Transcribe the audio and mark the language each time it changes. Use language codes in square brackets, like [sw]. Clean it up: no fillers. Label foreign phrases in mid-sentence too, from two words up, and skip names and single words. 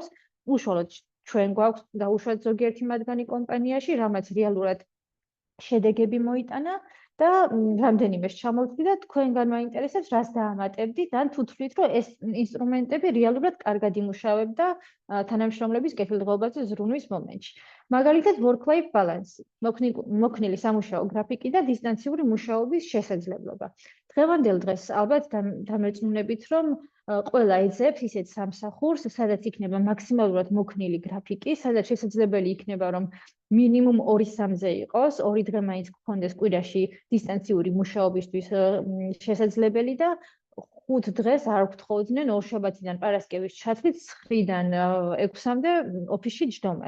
[ka] უშუალოდ ჩვენ გვაქვს დაუშვათ ზოგიერთი მათგანი კომპანიაში, რამაც რეალურად შედეგები მოიტანა და რამდენიმეს ჩამოვთვლი და თქვენგან მაინტერესებს, რას დაამატებდით, ან თუ თვლით, რომ ეს ინსტრუმენტები რეალურად კარგად იმუშავებდა თანამშრომლების კეთილდღეობაზე ზრუნვის მომენტში. მაგალითად, [en] work-life balance, [ka] მოქნილი სამუშაო გრაფიკი და დისტანციური მუშაობის შესაძლებლობა. დღევანდელ დღეს ალბათ დამერწმუნებით, რომ ყველა ეძებს ისეთ სამსახურს, სადაც იქნება მაქსიმალურად მოქნილი გრაფიკი, სადაც შესაძლებელი იქნება, რომ მინიმუმ 2-3-ზე იყოს, 2 დღე მაინც გქონდეს კვირაში დისტანციური მუშაობისთვის შესაძლებელი და 5 დღეს არ გთხოვდნენ ორშაბათიდან პარასკევის ჩათვლით 9-დან 6-მდე ოფისში ჯდომას.